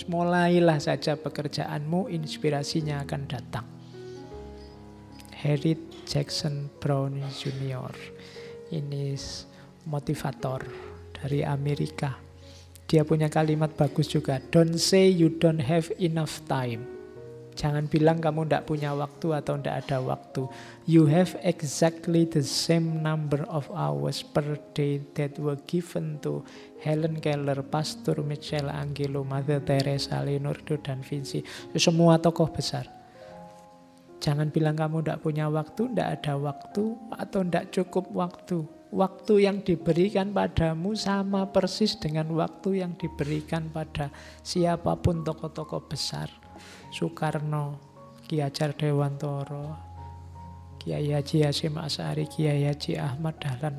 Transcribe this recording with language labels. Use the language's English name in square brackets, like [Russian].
[Indonesian] Mulailah saja pekerjaanmu, inspirasinya akan datang. Harriet Jackson Brown Junior. Ini motivator dari Amerika. Dia punya kalimat bagus juga. [English] Don't say you don't have enough time. [Indonesian] Jangan bilang kamu tidak punya waktu atau tidak ada waktu. [English] You have exactly the same number of hours per day that were given to Helen Keller, Pastor Michelangelo, Mother Teresa, Leonardo da Vinci. [Indonesian] Semua tokoh besar. Jangan bilang kamu tidak punya waktu, tidak ada waktu, atau tidak cukup waktu. Waktu yang diberikan padamu sama persis dengan waktu yang diberikan pada siapapun tokoh-tokoh besar. Soekarno, Ki Hajar Dewantoro, Kiai Haji Hasyim Asy'ari, Kiai Haji Ahmad Dahlan.